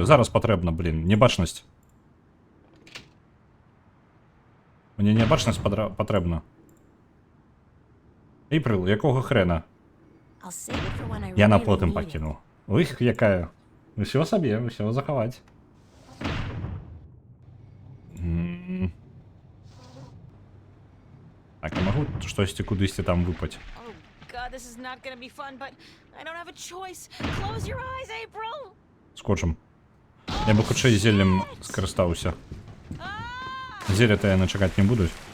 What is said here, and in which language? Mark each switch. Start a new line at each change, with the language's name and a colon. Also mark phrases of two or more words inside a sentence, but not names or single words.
Belarusian: Зараз патрэбна, блін, небачнасць. Мне небачнасць патрэбна. Эйприл, якога хрена?
English: I'll save it for when I
Belarusian: Я на
English: really
Belarusian: потым
English: need it.
Belarusian: пакінуў. Іх, якая? Усё сабе, усё захаваць. Так, я магу штосьці кудысьці там выпаць.
English: Oh god, this is not gonna be fun, but I don't have a choice. Close your eyes, April!
Belarusian: Скотчам. Я бы хутчэй зеллем скарыстаўся. Зелля-то яны чакаць не будуць.